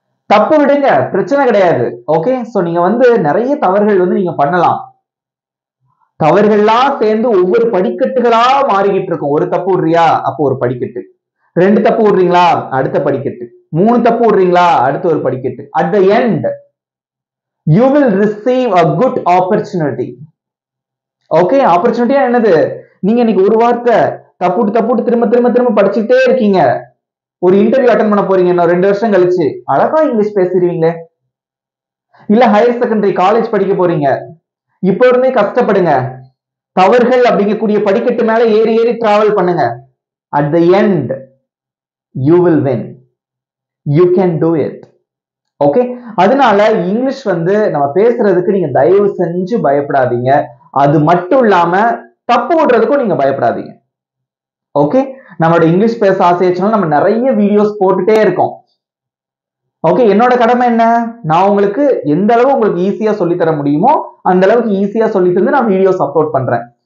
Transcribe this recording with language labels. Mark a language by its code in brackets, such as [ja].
[ta] தப்பு விடுங்க, பிரச்சனை கிடையாது. ஓகே, சோ நீங்க நிறைய தவறுகள் நீங்க பண்ணலாம். தவறுகள்லாம் சேர்ந்து ஒவ்வொரு படிக்கட்டுகளா மாறிக்கிட்டு இருக்கும். ஒரு தப்பு விடுறியா, அப்போ ஒரு படிக்கட்டு. 2 தப்பு விடுறீங்களா, அடுத்த படிக்கட்டு. 3 தப்பு விடுறீங்களா, அடுத்த ஒரு படிக்கட்டு. [en] At the end you will receive a good opportunity. [ta] Okay, ஆப்பர்ச்சுனிட்டியா என்னது? நீங்க இன்னைக்கு ஒரு வார்த்தை தப்புட்டு திரும்ப திரும்ப திரும்ப படிச்சுட்டே இருக்கீங்க, ஒரு இன்டர்வியூ அட்டென்ட் பண்ண போறீங்க, இன்னும் 2 வருஷம் கழிச்சு அழகா இங்கிலீஷ் பேசுறீங்களே. இல்ல ஹையர் செகண்டரி காலேஜ் படிக்க போறீங்க, இப்ப இருந்தே கஷ்டப்படுங்க, தவறுகள் அப்படிங்கக்கூடிய படிக்கட்டு மேல ஏறி ஏறி டிராவல் பண்ணுங்க. [en] At the end you will win. You can do it. [ta] Okay, அதனால இங்கிலீஷ் வந்து நம்ம பேசுறதுக்கு நீங்க தயவு செஞ்சு பயப்படாதீங்க. அது மட்டும் இல்லாம தப்பு விடுறதுக்கும் நீங்க பயப்படாதீங்க. ஓகே, நம்மளோட இங்கிலீஷ் பேச ஆசையாச்சுன்னா நம்ம நிறைய வீடியோஸ் போட்டுட்டே இருக்கோம். ஓகே, என்னோட கடமை என்ன, நான் உங்களுக்கு எந்த அளவு உங்களுக்கு ஈஸியா சொல்லி தர முடியுமோ அந்த அளவுக்கு ஈஸியா சொல்லி தந்து நான் வீடியோஸ் அப்லோட் பண்றேன்.